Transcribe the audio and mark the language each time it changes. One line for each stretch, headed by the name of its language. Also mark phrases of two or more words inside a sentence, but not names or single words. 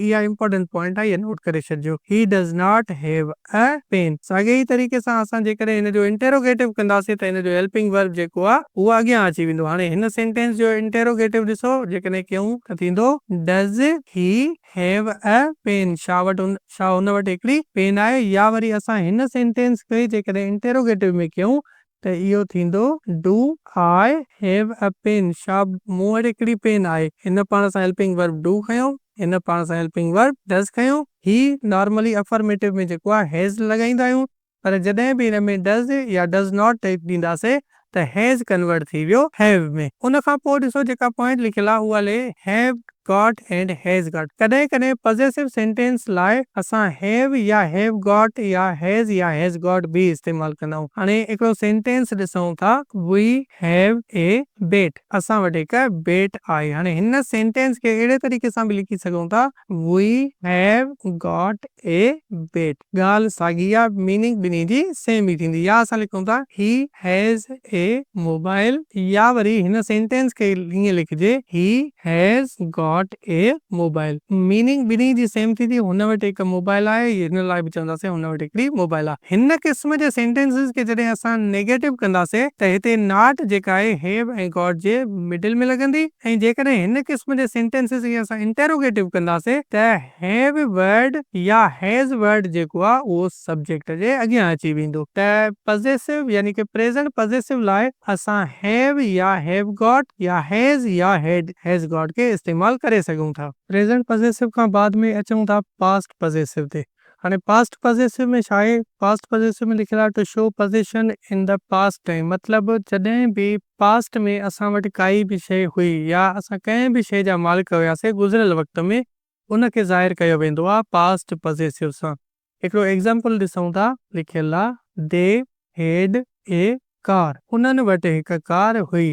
Sindhi: इहा
English: important point
Sindhi: आहे, इहा नोट करे छॾिजो,
English: He does not have a pen.
Sindhi: साॻे ई तरीक़े सां असां जेकॾहिं हिन जो इंटेरोगेटिव कंदासीं त हिन जो
English: helping verb
Sindhi: जेको आहे उहो अॻियां अची वेंदो। हाणे हिन सेंटेंस जो इंटेरोगेटिव ॾिसो, जेकॾहिं कयूं त थींदो
English: Does he have a pen,
Sindhi: छा हुन वटि हिकिड़ी पेन आहे। या वरी असां हिन सेंटेंस खे जेकॾहिं इंटेरोगेटिव में कयूं त इहो थींदो
English: Do I have a pen,
Sindhi: छा मूं वटि हिकिड़ी पेन आहे। हिन पाण सां
English: helping verb do
Sindhi: खयो, हिन पाण सां
English: helping verb does
Sindhi: खयो। ही
English: normally affirmative
Sindhi: में जेको आहे हैज़ लॻाईंदा आहियूं, पर जॾहिं बि हिन में डज़ या
English: does not
Sindhi: ॾींदासीं त
English: has convert
Sindhi: थी वियो हैव में। उन खां पोइ ॾिसो जेका पॉइंट लिखियल आहे उहा ले
English: have got and has got.
Sindhi: कॾहिं कॾहिं
English: possessive sentence
Sindhi: लाइ असां हैव या
English: have got
Sindhi: या
English: has got
Sindhi: बि इस्तेमालु कंदा आहियूं। हाणे हिकिड़ो सेंटेंस ॾिसूं था,
English: We have a bat,
Sindhi: असां वटि हिकु बेट आहे। हाणे हिन सेंटेंस खे अहिड़े तरीक़े सां बि लिखी सघूं था,
English: We have got a bat,
Sindhi: ॻाल्हि साॻी आहे, मीनिंग ॿिन्ही जी सेम ई थींदी। या असां लिखूं था
English: He has a mobile,
Sindhi: या वरी हिन सेंटेंस खे ईअं लिखिजे
English: He has got a mobile,
Sindhi: मीनिंग ॿिन्ही जी सेम थींदी। हुन वटि हिकु मोबाइल आहे, हिन लाइ बि चवंदासीं हुन वटि हिकिड़ी मोबाइल आहे। हिन क़िस्म जे सेंटेंसिस खे जॾहिं असां नेगेटिव कंदासीं त हिते नॉट जेका आहे हैव ऐं गॉट जे मिडिल में लॻंदी, ऐं जेकॾहिं हिन क़िस्म जे सेंटेंसिस खे असां इंटेरोगेटिव कंदासीं त
English: have word
Sindhi: या
English: has word
Sindhi: जेको आहे उहो सब्जेक्ट जे अॻियां अची वेंदो। त पॉसेसिव यानी कि
English: present possessive
Sindhi: लाइ असां हैव या
English: have got
Sindhi: या हैज़ या
English: has got
Sindhi: खे इस्तेमालु करे सघूं था।
English: present possessive
Sindhi: खां बाद में अचूं था
English: past possessive
Sindhi: ते। हाणे
English: past possessive
Sindhi: में छा आहे?
English: past possessive
Sindhi: में लिखियलु आहे
English: to show position in the past time,
Sindhi: मतलब जॾहिं बि पास्ट में असां वटि काई बि शइ हुई या असां कंहिं बि शइ जा मालिक हुयासीं गुज़िरियल वक़्त में, उन खे ज़ाहिर कयो वेंदो आहे
English: past possessive
Sindhi: सां। हिकिड़ो एग्ज़ाम्पल ॾिसूं था, लिखियलु आहे
English: They had a car,
Sindhi: उन्हनि वटि हिकु कार हुई।